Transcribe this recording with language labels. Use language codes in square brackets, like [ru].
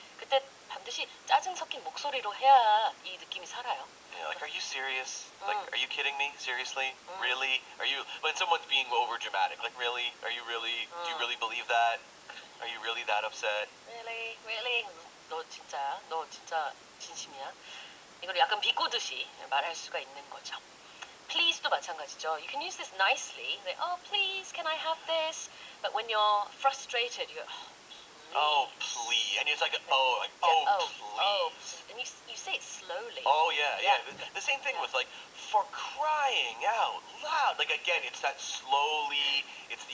[ko] 그때 반드시 짜증 섞인 목소리로 해야 이 느낌이 살아요. [en] Yeah, like, are you serious? Like, are you kidding me? Seriously? Really? When someone's being over dramatic, like, really? Are you really, do you really believe that? Are you really that upset? Really? Really? [ko] 너 진짜 진심이야? 이걸 약간 비꼬듯이 말할 수가 있는 거죠. Please도 마찬가지죠. [en] You can use this nicely. Like, "Oh, please, can I have this?" But when you're frustrated, you're, Oh, please. And it's like, please. please. And you say it slowly. Oh, yeah. Yeah. The same thing with, like, for crying out loud. Like, again, it's that slowly, it's the